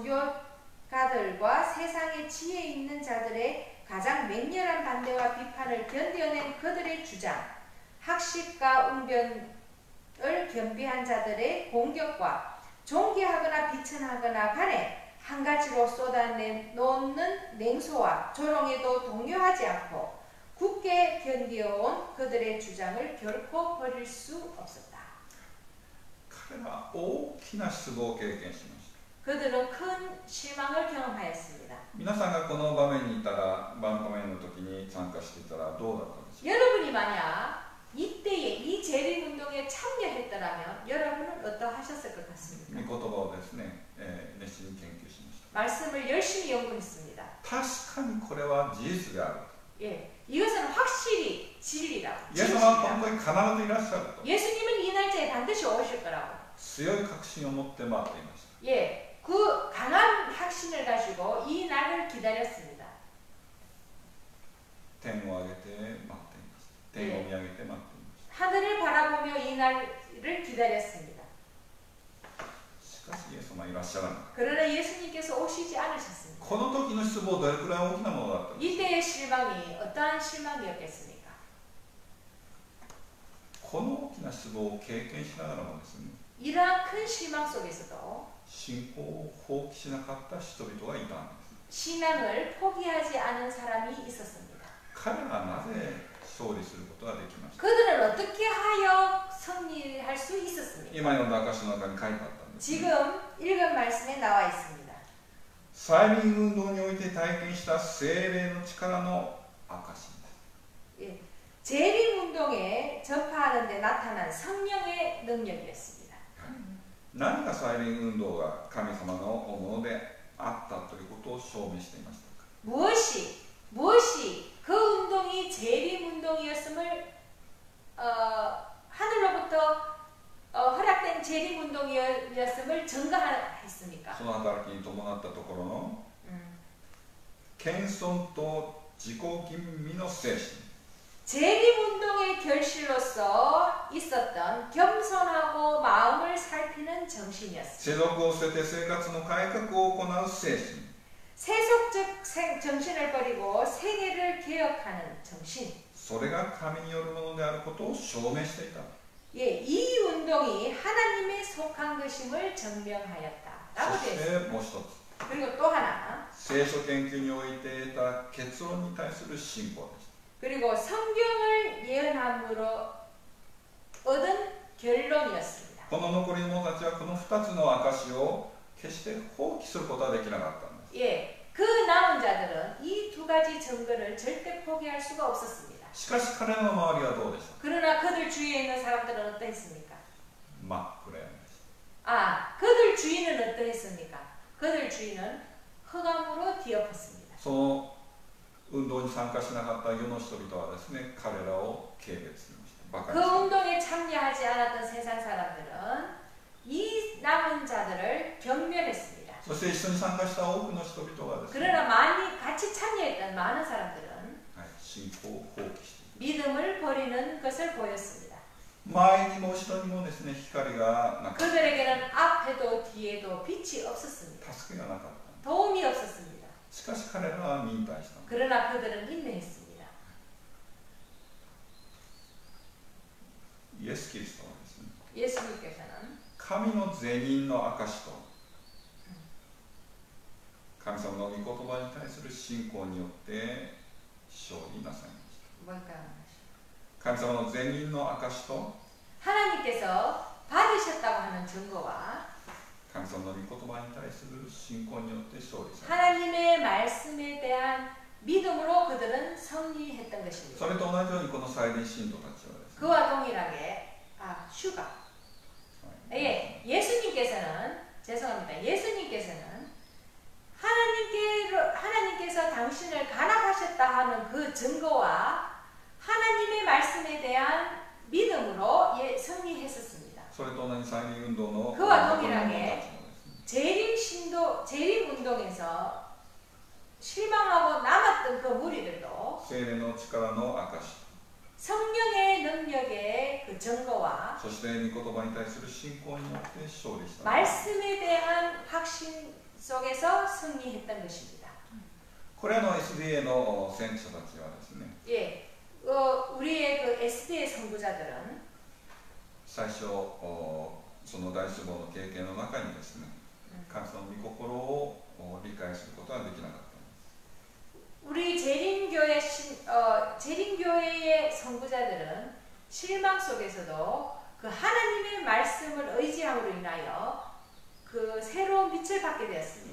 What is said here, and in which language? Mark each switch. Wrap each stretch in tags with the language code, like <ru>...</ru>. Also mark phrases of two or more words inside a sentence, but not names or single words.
<ko>종교가들과 세상의 지혜 있는 자들의 가장 맹렬한 반대와 비판을 견뎌낸 그들의 주장, 학식과 웅변을 겸비한 자들의 공격과 존귀하거나 비천하거나 간에 한 가지로 쏟아내놓는 냉소와 조롱에도 동요하지 않고 굳게 견디어온 그들의 주장을 결코 버릴 수 없었다.</ko> <ja>彼らは大きな失望を経験しました。</ja> <ko>그들은 큰 실망을 경험하였습니다.</ko> <ja>皆さんがこの場面にいたら、場面の時に参加していたらどうだったでしょうか。</ja> <ko>여러분이 만약 이때에 이 재림운동에 참여했더라면 여러분은 어떠하셨을 것</ko> <ja>御</ja> <ko>같습니까?</ko> <ja>言葉をですね、熱心に研究しました。</ja> <ko>말씀을 열심히 연구했습니다.</ko> <ja>確かにこれは事実である。</ja> <ko>예, 이것은 확실히 진리라고.</ko> <ja>イエス様は本当に必ずいらっしゃると</ja> <ko>예수님은 이 날짜에 반드시 오실 거라고.</ko> <ja>強い確信を持って待っていました。</ja> <ko>예, 그 강한 확신을 가지고 이 날을 기다렸습니다.</ko> <ja>天を上げて待っていました。天を見上げて待っていました。</ja> <ko>하늘을 바라보며 이 날을 기다렸습니다.</ko> <ja>しかしイエス様はいらっしゃらなかった。</ja> <ko>그러나 예수님께서 오시지 않으셨습니다.</ko> <ja>この時の失望どれくらい大きなものだったのか。</ja> <ko>이때의 실망이 어떠한 실망이었겠습니까?</ko> <ja>この大きな失望を経験しながらもですね、</ja> <ko>이러한 큰 실망 속에서도</ko> <ja>信仰を放棄しなかった人々がいたんです。</ja> <ko>신앙을 포기하지 않은 사람이 있었습니다.</ko> <ja>彼らはなぜ勝利することができました。</ja> <ko>그들은 어떻게 하여 승리할 수 있었습니까?</ko> <ja>今読んだ証の中に書いてあったんです。</ja> <ko>지금 읽은 말씀에 나와 있습니다.</ko> <ja>再臨運動において体験した聖霊の力の証です。</ja> <ko>예, 재림운동에 전파하는 데 나타난 성령의 능력이었습니다.</ko> <ja>何が再臨運動が神様のものであったということを証明していましたか。</ja> <ko>무엇이 그 운동이 재림운동이었음을 하늘로부터 허락된 재림운동이었음을 증거했습니까?</ko> <ja>その働きに伴ったところの謙遜と自己吟味の精神。</ja> <ko>재림운동의 결실로서 있었던 겸손하고 마음을 살피는 정신이었습니다.</ko> <ja>世俗を捨てて生活の改革を行う精神。</ja> <ko>세속적 정신을 버리고 생애를 개혁하는 정신.</ko> <ja>それが神によるものであることを証明していた。</ja> <ko>예, 이 운동이 하나님에 속한 것임을 증명하였다라고</ko> <ja>そ</ja> <ko>되어</ko> <ja>し</ja> <ko>있습니다.</ko> <ja>てもう一つ、</ja> <ko>그리고 또 하나,</ko> <ja>聖書研究において得た結論に対する信仰です。</ja> <ko>그리고 성경을 예언함으로 얻은 결론이었습니다.</ko> <ja>この残りの者たちはこの2つの証を決して放棄することはできなかったんです。</ja> <ko>예, 그 남은 자들은 이 두 가지 증거를 절대 포기할 수가 없었습니다.</ko> <ja>しかし彼らの周りはどうでしょ</ja> <ko>그러나 그들 주위에 있는 사람들은 어떠했습니까?</ko> <ja>う。真っ暗闇です。</ja> <ko>그들 주위는 어떠했습니까? 그들 주위는 흑암으로 뒤엎었습니다.</ko> <ja>その運動に参加しなかった世の人々はですね、彼らを軽蔑しました。バカ</ja> <ko>그</ko> <ja>にしました。</ja> <ko>운동에 참여하지 않았던 세상 사람들은 이 남은 자들을 경멸했습니다.</ko> <ja>そして一緒に参加した多くの人々がですね、</ja> <ko>그러나 많이 같이 참여했던 많은 사람들은</ko> <ja>はい、信仰を放棄して、</ja> <ko>믿음을 버리는 것을 보였습니다.</ko> <ja>前にも後ろにもですね、光がなかった。</ja> <ko>그들에게는 앞에도 뒤에도 빛이 없었습니다.</ko> <ja>助けがなかった。</ja> <ko>도움이 없었습니다.</ko> <ja>しかし彼らは忍耐した。</ja> <ko>그러나 그들은 인내했습니다.</ko> <ja>イエス・キリストはですね、</ja> <ko>예수님께서는</ko> <ja>神の善人の証と神様の御言葉に対する信仰によって勝利なさいました。</ja> <ko>뭘까요?</ko> <ja>神様の善人の証と</ja> <ko>하나님께서 받으셨다고 하는 증거와</ko> <ja>神様の御言葉に対する信仰によって勝利されました。</ja> <ko>하나님의 말씀에 대한 믿음으로 그들은 승리했던 것입니다.</ko> <ja>それと同じようにこの再臨信徒たちはですね、</ja> <ko>그와 동일하게 예수님께서는 하나님께서 당신을 간합하셨다 하는 그 증거와 하나님의 말씀에 대한 믿음으로 승리했었습니다.</ko> <ja>それと同じ再臨運動の</ja> <ko>그와</ko> <ja>残りの者たちも</ja> <ko>동일하게</ko> <ja>ですね、</ja> <ko>재림운동에서 실망하고 남았던 그 무리들도</ko> <ja>聖霊の力の証</ja> <ko>성령의 능력의 그 증거와</ko> <ja>そして御言葉に対する信仰によって勝利した。</ja> <ko>말씀에 대한 확신 속에서 승리했던 것입니다.</ko> <ja>これらの SDA の先駆者たちはですね、</ja> <ko>예, 우리의 그 SD의 선구자들은</ko> <ja>最初その大規模の経験の中にですね、神様の御心を理解することができなかった。</ja> <ko>우리 재림교회의 선구자들은 실망 속에서도 그 하나님의 말씀을 의지함으로 인하여 그 새로운 빛을 받게 되었습니다.</ko>